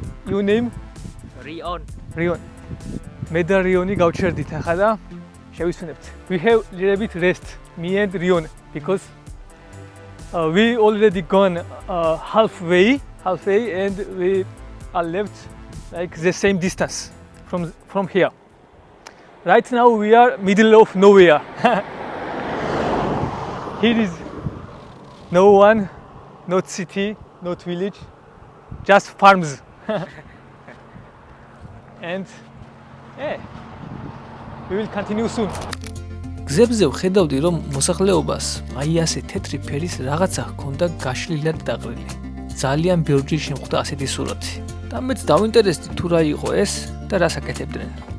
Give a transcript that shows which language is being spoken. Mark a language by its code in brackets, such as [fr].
[en] Your name? Rion. Rion. [ka] მე და რიონი გავჩერდით ახლა და შევისვენებთ. [en] We have a little bit rest, me and Rion, because we already gone halfway and we are left like the same distance from here. Right now we are middle of nowhere. Here is no one, not city, not village, just farms. And we will continue soon. [ka] გზებზე ვხედავდი, რომ მოსახლეობას აი ასე თეთრი ფერის რაღაცა ჰქონდა გაშლილად დაყრილი. ძალიან ბევრი შემხვდა ასეთი სურათი. და მეც დავინტერესდი თუ რა იყო ეს და რას აკეთებდნენ.